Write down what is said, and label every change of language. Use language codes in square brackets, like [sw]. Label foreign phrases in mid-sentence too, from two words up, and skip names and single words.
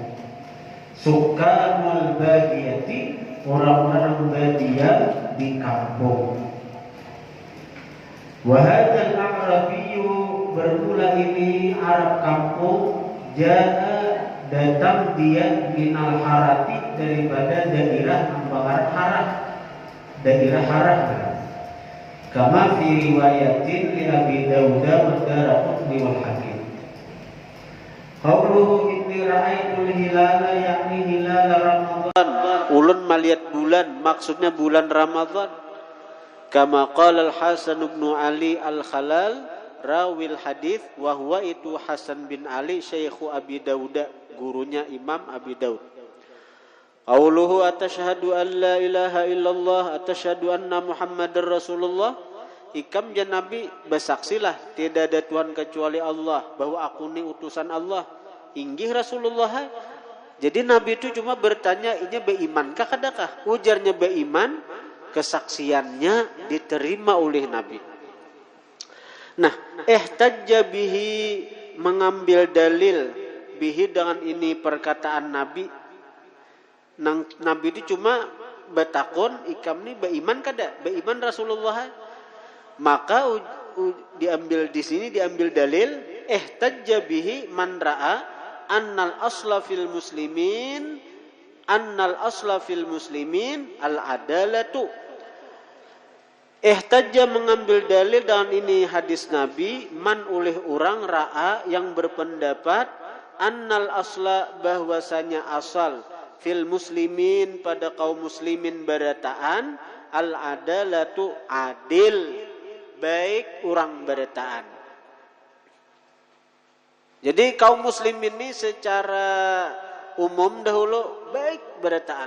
[ar] سكان البادية, [bjn] orang-orang badiah di kampung. [ar] وهذا الأعرابي, [bjn] bermula ini Arab kampung, jaa, datang dia [ar] من الحرة, [bjn] daripada daerah ambangan harah, daerah harah. [ar] كما في رواية لأبي داود والدارقطني والحاكم. قوله إني رأيت الهلال, [bjn] yakni [ar] هلال رمضان, [bjn] ulun melihat bulan, maksudnya bulan Ramadan. [ar] كما قال الحسن بن علي الخلال راوي الحديث وهو itu حسن بن علي شيخ أبي داود, gurunya Imam Abi Daud. قوله أتشهد أن لا إله إلا الله أتشهد أن محمدا رسول الله. [bjn] Ikam jan Nabi bersaksilah tidak ada Tuhan kecuali Allah, bahwa aku ni utusan Allah, inggih Rasulullah. Jadi Nabi itu cuma bertanya, ini berimankah kadakah? Ujarnya beriman, kesaksiannya diterima oleh Nabi. Nah, [ar] احتج به, [bjn] mengambil dalil bihi dengan ini perkataan Nabi. Nabi itu cuma bertakon, ikam ni beriman kada? Beriman Rasulullah. Maka diambil di sini diambil dalil [ar] احتج به من رأى أن الأصل في المسلمين العدالة. [bjn] Ihtajja mengambil dalil dengan ini hadis Nabi man oleh orang ra'a yang berpendapat [ar] أن الأصل [bjn] bahwasanya asal [ar] في المسلمين [bjn] pada kaum muslimin berataan [ar] العدالة [bjn] adil, baik orang berataan. Jadi kaum muslim ini secara umum dahulu baik berataan.